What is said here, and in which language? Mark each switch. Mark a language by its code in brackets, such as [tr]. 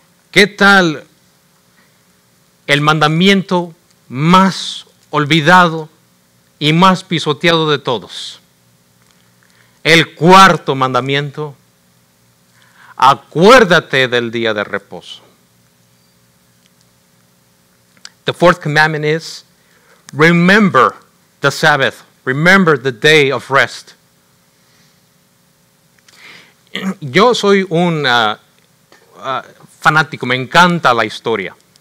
[es] ¿Qué tal el mandamiento más olvidado y más pisoteado de todos? El cuarto mandamiento: acuérdate del día de reposo. [en] The fourth commandment is, remember the Sabbath. Remember the day of rest. [es] Yo soy un fanático, me encanta la historia.